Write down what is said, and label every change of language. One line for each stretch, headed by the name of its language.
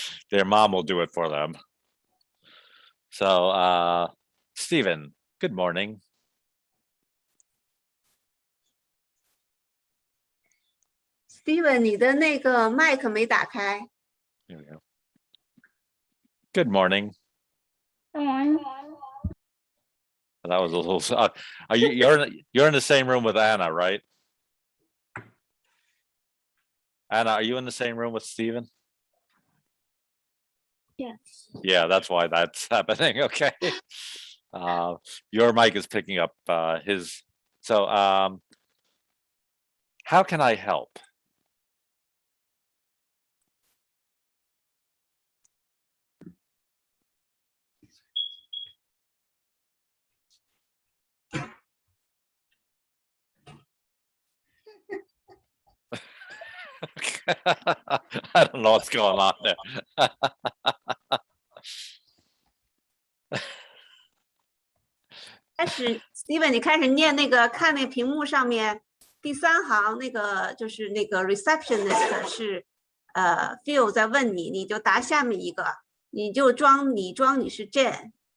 English: Their mom will do it for them. So, Stephen, good morning.
Chinese: Steven, 你的那个麦克没打开。
English: Here we go. Good morning. That was a little. Are you're in the same room with Anna, right? Anna, are you in the same room with Stephen? Yes. Yeah, that's why that's happening. Okay. Your mic is picking up his. So, how can I help? I don't know what's going on there.
Chinese: 开始 ，Steven， 你开始念那个，看那屏幕上面第3行那个，就是那个 receptionist 是Phil 在问你，你就答下面一个，你就装你是 Jane。